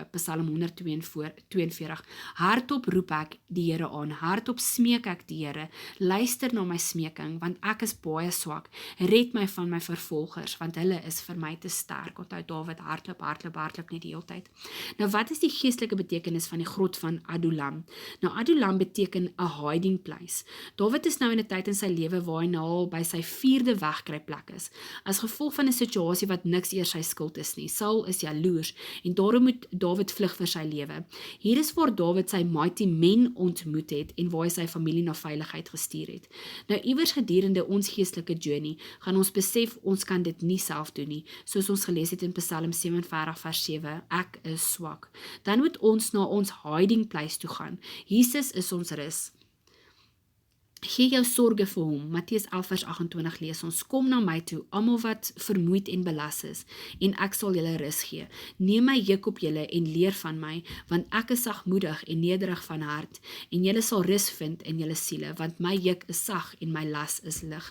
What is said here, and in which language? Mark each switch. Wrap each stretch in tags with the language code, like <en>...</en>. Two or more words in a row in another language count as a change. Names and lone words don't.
<af>Psalm 142, hardop roep ek die Here aan, hardop smeek ek die Here, luister na my smeking, want ek is baie swak, red my van my vervolgers, want hulle is vir my te sterk. Onthou Dawid hardloop net die hele tyd. Nou wat is die geestelike betekenis van die grot van Adullam? Nou Adullam beteken 'n</af> <en>hiding place.</en> <af>Dawid is nou in 'n tyd in sy lewe waar hy nou al by sy 4de wegkruipplek is, as gevolg van 'n situasie wat niks eers sy skuld is nie. Saul is jaloers en daarom moet Dawid vlug vir sy lewe. Hier is waar Dawid sy</af> <en>mighty men</en> <af>ontmoet het en waar hy sy familie na veiligheid gestuur het. Nou iewers gedurende ons geestelike journey gaan ons besef ons kan dit nie self doen nie, soos ons gelees het in Psalm 47 vers 7, ek is swak. Dan moet ons na ons</af> <en>hiding place</en> <af>toe gaan. Jesus is ons rus. Gee jou sorge vir hom, Matteus 11 vers 28 lees ons, kom na my toe, almal wat vermoeid en belas is, en ek sal julle rus gee. Neem my juk op julle en leer van my, want ek is sagmoedig en nederig van hart, en julle sal rus vind in julle siele, want my juk is sag en my las is lig.</af>